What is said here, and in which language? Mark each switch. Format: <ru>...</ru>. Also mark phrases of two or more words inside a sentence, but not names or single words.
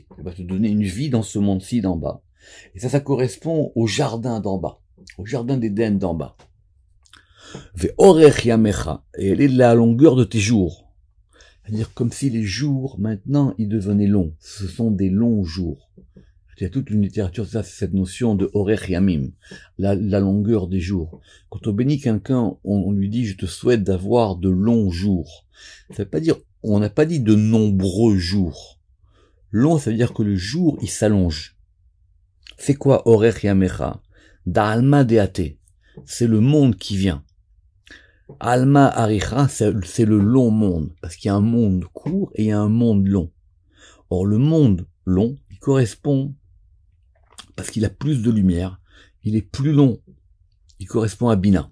<fr>Il va te donner une vie dans ce monde-ci d'en bas. Et ça correspond au jardin d'en bas, au jardin d'Éden d'en bas.</fr> <he>ואורך ימיך,</he> <fr>et elle est de la longueur de tes jours. C'est-à-dire comme si les jours, maintenant, ils devenaient longs. Ce sont des longs jours. Il y a toute une littérature, ça, c'est cette notion de</fr> <he>אורך ימים,</he> <fr>la longueur des jours. Quand on bénit quelqu'un, on lui dit, je te souhaite d'avoir de longs jours. Ça veut pas dire, on n'a pas dit de nombreux jours. Long, ça veut dire que le jour, il s'allonge. C'est quoi</fr> <he>אורך ימיך?</he> <arc>דעלמא דאתי.</arc> <fr>C'est le monde qui vient.</fr> <arc>עלמא אריכא,</arc> <fr>c'est le long monde. Parce qu'il y a un monde court et il y a un monde long. Or, le monde long, il correspond, parce qu'il a plus de lumière, il est plus long. Il correspond à Bina.</fr>